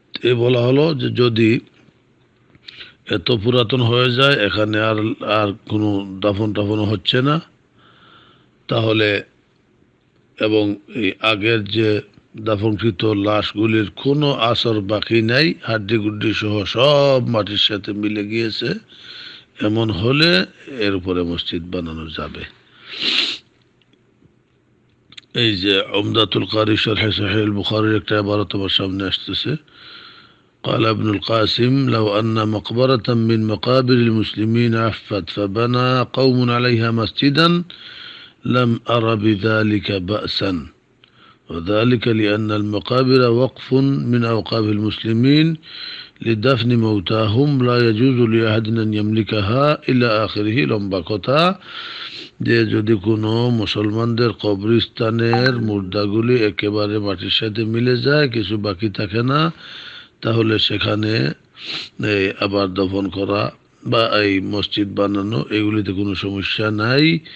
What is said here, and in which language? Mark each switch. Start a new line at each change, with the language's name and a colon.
Bangla: এ বলা হলো যে যদি এত পুরাতন হয়ে যায় এখানে আর কোনো দাফন টাফন হচ্ছে না, তাহলে এবং এই আগের যে দাফনকৃত লাশগুলির কোনো আসর বাকি নাই, হাড্ডি গুড্ডি সহ সব মাটির সাথে মিলে গিয়েছে, এমন হলে এর উপরে মসজিদ বানানো যাবে। এই যে উমদাতুল কারি শরহ সহিহ আল বুখারীর একটা ইবারত আমার সামনে আসতেছে।
Arabic: قال ابن القاسم لو أن مقبرة من مقابر المسلمين عفت فبنى قوم عليها مسجدا لم أر بذلك بأسا، وذلك لأن المقابر وقف من أوقاف المسلمين لدفن موتاهم لا يجوز لأحد أن يملكها إلى آخره।
Bangla: লম্বা কথা যে যদি কোনো মুসলমানদের কবরস্থানের মুর্দাগুলি একেবারে মাটির সাথে মিলে যায়, কিছু বাকি থাকে না, তাহলে সেখানে আবার দফন করা বা এই মসজিদ বানানো এগুলিতে কোনো সমস্যা নাই।